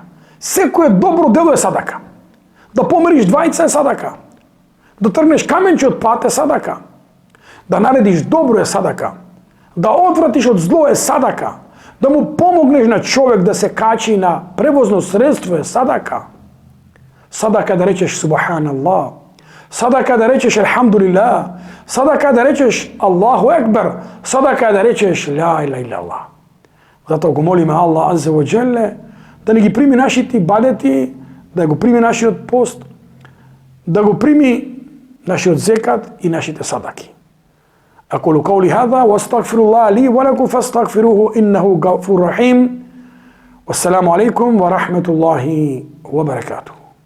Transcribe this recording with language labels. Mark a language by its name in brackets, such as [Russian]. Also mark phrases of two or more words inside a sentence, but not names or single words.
[Macedonian] Секое добро дело е садака. Да помериш двајца е садака. Да тргнеш каменче од пат е садака. Да наредиш добро е садака. Да одвратиш од зло е садака. Да му помогнеш на човек да се качи на превозно средство е садака. Садака да речеш субханаллах. Садака да речеш елхамдулилlah. Садака да речеш [Arabic] الله أكبر. [Macedonian] Садака да речеш [Arabic] لا إله إلا الله. [Macedonian] Затоа го молиме Allah [Arabic] عز وجل [Macedonian] да не ги прими нашите ибадети, да го прими нашиот пост, да го прими нашиот зекат и нашите садаки. [Arabic] أقول قولي هذا واستغفر الله لي ولكم فاستغفروه إنه غفور رحيم والسلام عليكم ورحمة الله وبركاته.